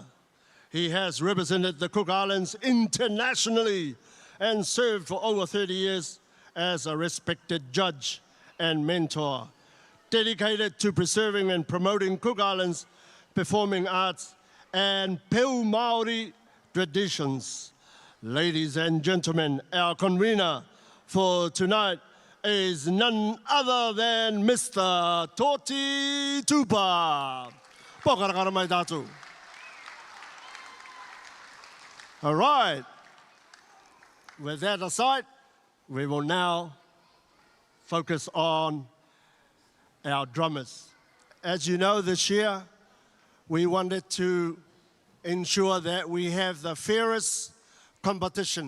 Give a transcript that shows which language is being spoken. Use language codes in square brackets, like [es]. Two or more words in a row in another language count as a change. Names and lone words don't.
[en] He has represented the Cook Islands internationally and served for over 30 years as a respected judge and mentor, dedicated to preserving and promoting Cook Islands performing arts and Peu Māori traditions. Ladies and gentlemen, our convener for tonight is none other than Mr. [rar] Toti Tupa. Pokarakara mai tātou. [en] All right. With that aside, we will now focus on our drummers. As you know, this year, we wanted to ensure that we have the fairest competition.